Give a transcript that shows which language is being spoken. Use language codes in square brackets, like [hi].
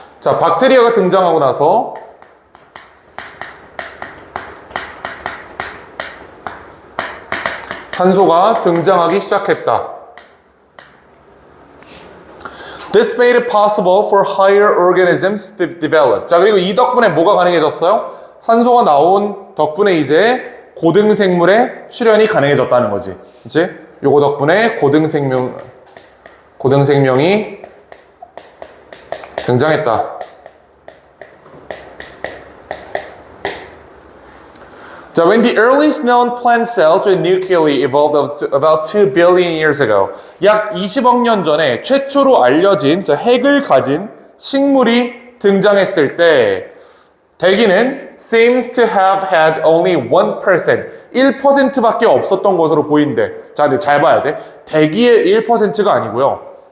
[ko] 자, 박테리아가 등장하고 나서 산소가 등장하기 시작했다. [en] This made it possible for higher organisms to develop. [ko] 자, 그리고 이 덕분에 뭐가 가능해졌어요? 산소가 나온 덕분에 이제 고등생물의 출현이 가능해졌다는 거지. 그치? 요거 덕분에 고등생명이 등장했다. [en] 자, when the earliest known plant cells with nuclei evolved about 2 billion years ago. [ko] 약 20억 년 전에 최초로 알려진 핵을 가진 식물이 등장했을 때 대기는 [en] seems to have had only 1%, [ko] 1%밖에 없었던 것으로 보인대. 자, 근데 잘 봐야 돼. 대기의 1%가 아니고요.